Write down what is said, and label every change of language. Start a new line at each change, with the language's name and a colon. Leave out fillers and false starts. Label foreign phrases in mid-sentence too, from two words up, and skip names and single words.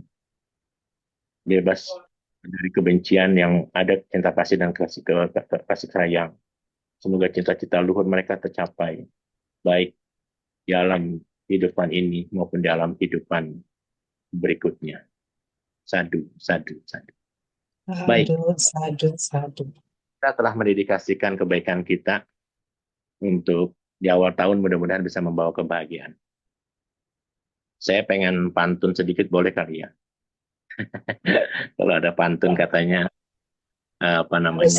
Indonesian: Bebas dari kebencian, yang ada cinta kasih dan kasih sayang. Semoga cita-cita luhur mereka tercapai, baik di alam kehidupan ini maupun di alam kehidupan berikutnya.
Pali: Sadu, sadu, sadu. Baik, Sadu, sadu, sadu.
Indonesian: kita telah mendedikasikan kebaikan kita untuk di awal tahun, mudah-mudahan bisa membawa kebahagiaan. Saya pengen pantun sedikit, boleh kali ya? Kalau ada pantun katanya, apa Harus,